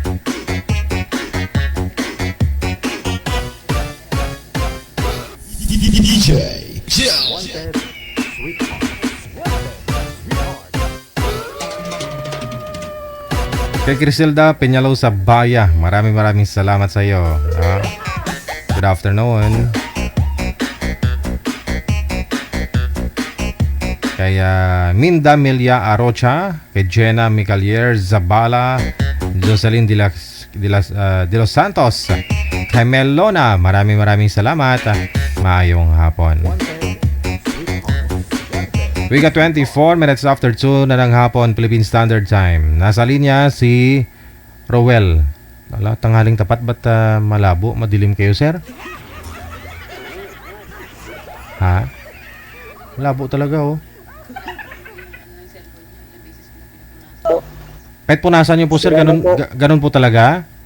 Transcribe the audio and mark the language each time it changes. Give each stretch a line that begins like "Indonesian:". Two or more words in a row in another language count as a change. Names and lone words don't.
Filipino: DJ Joe. Kay Criselda Peñalo sa Baya, maraming salamat sa iyo.
English: Good afternoon.
Filipino: Kay Minda Melia Arocha, kay Jenna Micalier Zabala, Jocelyn de los Santos, kay Melona, maraming salamat.
Hiligaynon: Maayong hapon.
English: We got 24 minutes after 2
Filipino: na ng hapon,
English: Philippine Standard Time.
Filipino: Nasa linya si Rowel. Tanghaling tapat, ba't malabo? Madilim kayo, sir? Malabo talaga, Kahit punasan nyo po, sir, ganun po talaga?